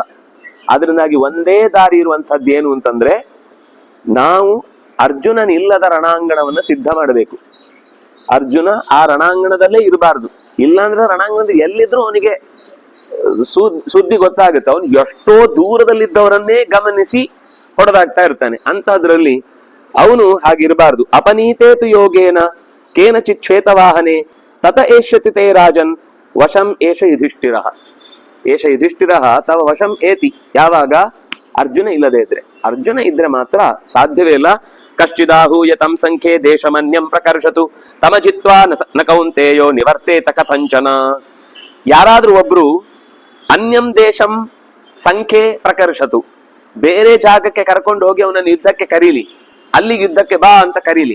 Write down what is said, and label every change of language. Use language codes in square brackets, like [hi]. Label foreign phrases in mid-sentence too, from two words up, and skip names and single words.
[kn] ಅದರಿಂದಾಗಿ ಒಂದೇ ದಾರಿ ಇರುವಂತಹದ್ದು ಏನು ಅಂತಂದ್ರೆ, ನಾವು ಅರ್ಜುನನಿಲ್ಲದ ರಣಾಂಗಣವನ್ನ ಸಿದ್ಧ ಮಾಡಬೇಕು. ಅರ್ಜುನ ಆ ರಣಾಂಗಣದಲ್ಲೇ ಇರಬಾರ್ದು. ಇಲ್ಲಾಂದ್ರೆ ರಣಾಂಗಣದ ಎಲ್ಲಿದ್ರು ಅವನಿಗೆ ಸುದ್ದಿ ಗೊತ್ತಾಗುತ್ತೆ. ಅವನು ಎಷ್ಟೋ ದೂರದಲ್ಲಿದ್ದವರನ್ನೇ ಗಮನಿಸಿ ಹೊಡೆದಾಗ್ತಾ ಇರ್ತಾನೆ. ಅಂತದ್ರಲ್ಲಿ ಅವನು ಹಾಗಿರಬಾರ್ದು. [sa] ಅಪನೀತೇತು ಯೋಗೇನ ಕೇನಚಿತ್ ಶ್ವೇತವಾಹನೆ ತತ ಏಷ್ಯತಿ ತೇ ರಾಜನ್ ವಶಂ ಏಷ ಯುಧಿಷ್ಠಿರ ತವ ವಶಂ ಏತಿ. ಯಾವಾಗ? [kn] ಅರ್ಜುನ ಇಲ್ಲದೆ ಇದ್ರೆ. ಅರ್ಜುನ ಇದ್ರೆ ಮಾತ್ರ ಸಾಧ್ಯವೇ ಇಲ್ಲ. [sa] ಕಶ್ಚಿದಾಹೂಯ ತಂ ಸಂಖ್ಯೆ ದೇಶಮನ್ಯಂ ಪ್ರಕರ್ಷತು ತಮ ಜಿತ್ವಾ ನ ಕೌಂತೇಯೋ ನಿವರ್ತೇತ ಕಥಂಚನ. [kn] ಯಾರಾದ್ರೂ ಒಬ್ರು [sa] ಅನ್ಯಂ ದೇಶಂ ಸಂಖ್ಯೆ ಪ್ರಕರ್ಷತು, [kn] ಬೇರೆ ಜಾಗಕ್ಕೆ ಕರ್ಕೊಂಡು ಹೋಗಿ ಅವನನ್ನು ಯುದ್ಧಕ್ಕೆ ಕರೀಲಿ, ಅಲ್ಲಿಗೆ ಯುದ್ಧಕ್ಕೆ ಬಾ ಅಂತ ಕರೀಲಿ.